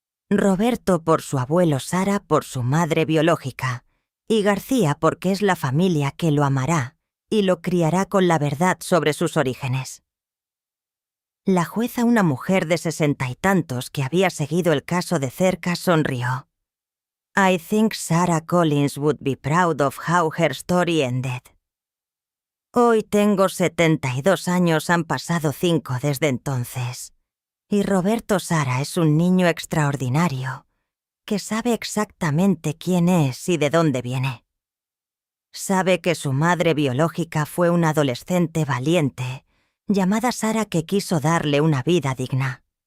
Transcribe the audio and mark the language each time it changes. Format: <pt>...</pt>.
<es>Roberto por su abuelo Sara, por su madre biológica, y García porque es la familia que lo amará y lo criará con la verdad sobre sus orígenes. La jueza, una mujer de 60 y tantos que había seguido el caso de cerca, sonrió.</es> <en>I think Sarah Collins would be proud of how her story ended.</en> <es>Hoy tengo 72 años, han pasado 5 desde entonces. Y Roberto Sara es un niño extraordinario, que sabe exactamente quién es y de dónde viene. Sabe que su madre biológica fue una adolescente valiente, llamada Sara, que quiso darle una vida digna.</es>